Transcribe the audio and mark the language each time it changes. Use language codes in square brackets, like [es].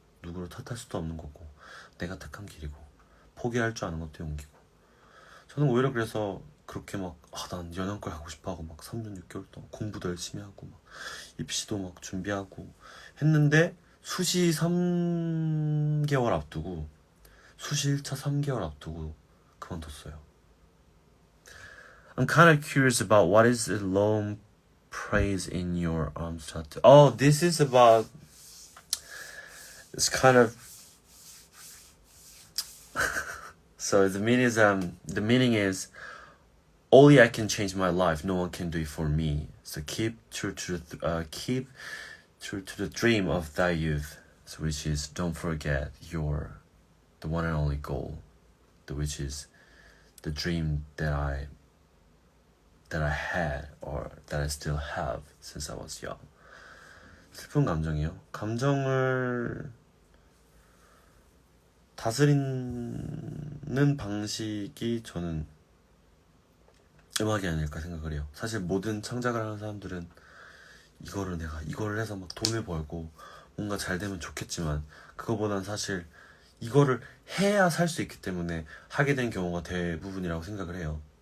[ko] 누구를 탓할 수도 없는 거고 내가 택한 길이고 포기할 줄 아는 것도 용기고 저는 오히려 그래서 그렇게 막 난 연영과 하고 싶어 하고 막 3년 6개월 동안 공부도 열심히 하고 막 입시도 막 준비하고 했는데 수시 3개월 앞두고 수시 1차 3개월 앞두고 그만뒀어요. [en] I'm kind of curious about what is the lone praise in your arms tattoo. Oh, this is about. It's kind of. So the meaning is only I can change my life. No one can do it for me. So keep true to the dream of thy youth. So which is don't forget the one and only goal, which is the dream that I had or that I still have since I was young. [ko] 슬픈 감정이요? 감정을 다스리는 방식이 저는 음악이 아닐까 생각을 해요. 사실 모든 창작을 하는 사람들은 이거를 해서 막 돈을 벌고 뭔가 잘 되면 좋겠지만 그거보단 사실 이거를 해야 살 수 있기 때문에 하게 된 경우가 대부분이라고 생각을 해요.